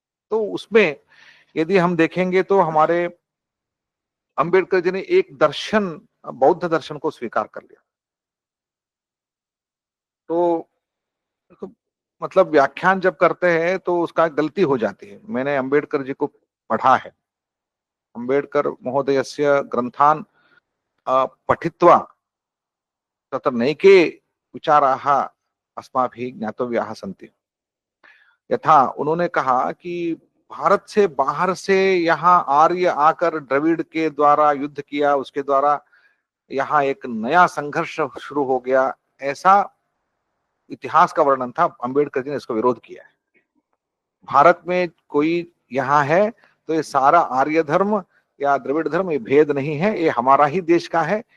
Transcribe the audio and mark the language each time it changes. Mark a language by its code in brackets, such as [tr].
[hi] तो उसमें यदि हम देखेंगे तो हमारे अंबेडकर जी ने एक दर्शन, बौद्ध दर्शन को स्वीकार कर लिया। तो मतलब व्याख्यान जब करते हैं तो उसका गलती हो जाती है। मैंने अंबेडकर जी को पढ़ा है। [sa] अंबेडकर महोदयस्य ग्रंथान् पठित्वा तत्र नैके विचाराः अस्माभिः ज्ञातव्याः सन्ति। [hi] यथा उन्होंने कहा कि भारत से बाहर से यहाँ आर्य आकर द्रविड़ के द्वारा युद्ध किया, उसके द्वारा यहाँ एक नया संघर्ष शुरू हो गया, ऐसा इतिहास का वर्णन था। अंबेडकर जी ने इसको विरोध किया है। भारत में कोई यहाँ है तो ये सारा आर्य धर्म या द्रविड़ धर्म, ये भेद नहीं है, ये हमारा ही देश का है।